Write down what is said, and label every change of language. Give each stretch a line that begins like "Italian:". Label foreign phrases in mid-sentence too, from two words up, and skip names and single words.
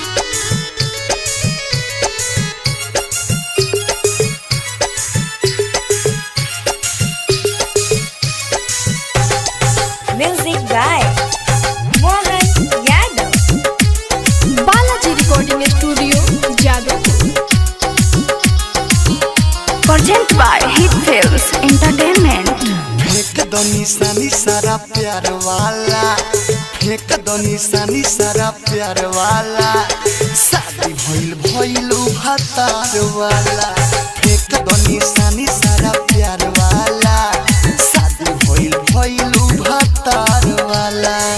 English: Music by Mohan Yadav. Balaji Recording Studio, Jadavpur. Present by Hit Films Entertainment.
Bhojpuri: फेंक दो निशानी सारा प्यार वाला, फेंक दो निशानी सारा प्यार वाला, शादी भइल भइलू भतार वाला। फेंक दो निशानी सारा प्यार वाला, शादी भइल भइलू भतार वाला।